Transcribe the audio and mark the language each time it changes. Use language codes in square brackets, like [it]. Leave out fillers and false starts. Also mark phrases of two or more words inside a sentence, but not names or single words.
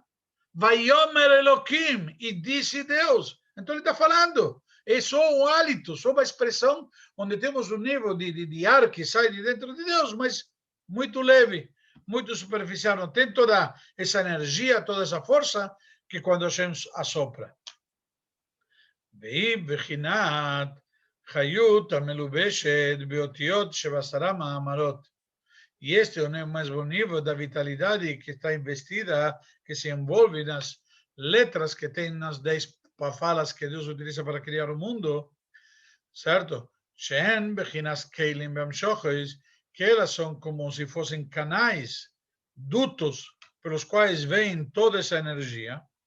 [he] ויאמר אלהים, [pt] e disse Deus. Então ele está falando. É só um hálito, só uma expressão onde temos um nível de ar que sai de dentro de Deus, mas muito leve, muito superficial. Não tem toda essa energia, toda essa força que quando Hashem assopra. [he] והיא בחינת חיות המלובשת באותיות שבעשרה מאמרות. [pt] E este é o mais bom nível da vitalidade que está investida, que se envolve nas letras que tem nas 10 falas que Deus utiliza para criar o mundo, certo? [he] שהן בחינת כלים בהמשכות, [pt] que elas são como se fossem canais, dutos, pelos quais vem toda essa energia.